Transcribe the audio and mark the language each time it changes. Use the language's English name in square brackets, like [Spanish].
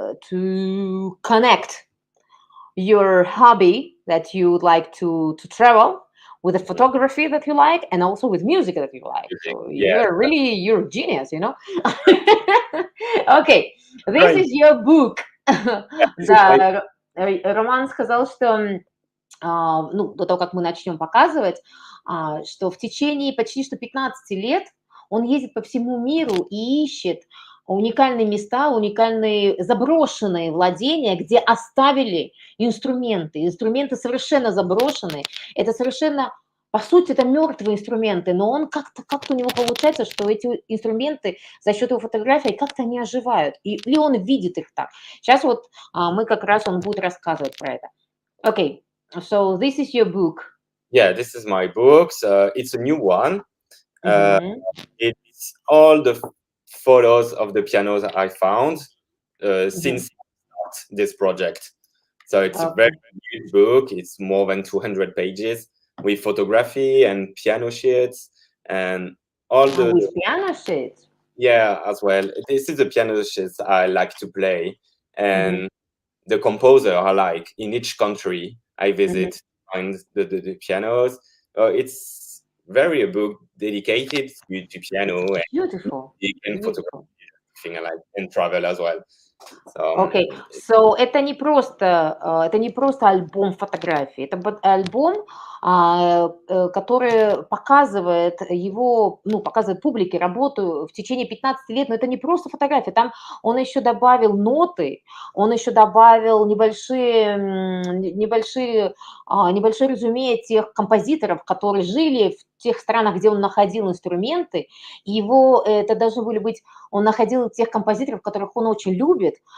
[English] To connect your hobby that you would like to travel with the photography that you like, and also with music that you like. So you're a genius, Okay, this is your book. [Russian] Да, Роман сказал, что до того, как мы начнем показывать, что в течение почти что 15 лет он ездит по всему миру и ищет уникальные места, уникальные заброшенные владения, где оставили инструменты. Инструменты совершенно заброшенные. Это совершенно, по сути, это мертвые инструменты, но он как-то у него получается, что эти инструменты за счет его фотографий как-то они оживают. Или он видит их так. Сейчас вот мы как раз, он будет рассказывать про это. [English] Okay, so this is your book. Yeah, this is my book. It's a new one. It's all the photos of the pianos I found since this project. So it's a very huge book. It's more than 200 pages with photography and piano sheets and all the... With piano sheets? Yeah, as well. This is the piano sheets I like to play. And the composer I like in each country I visit, find the pianos. It's very a book dedicated to piano. Beautiful. And photography, and travel as well. [Russian] Окей, so это не просто альбом фотографий, это альбом, который показывает показывает публике работу в течение 15 лет, но это не просто фотографии, там он еще добавил ноты, он еще добавил небольшое резюме тех композиторов, которые жили в тех странах, где он находил инструменты, и это должны были быть, он находил тех композиторов, которых он очень любит,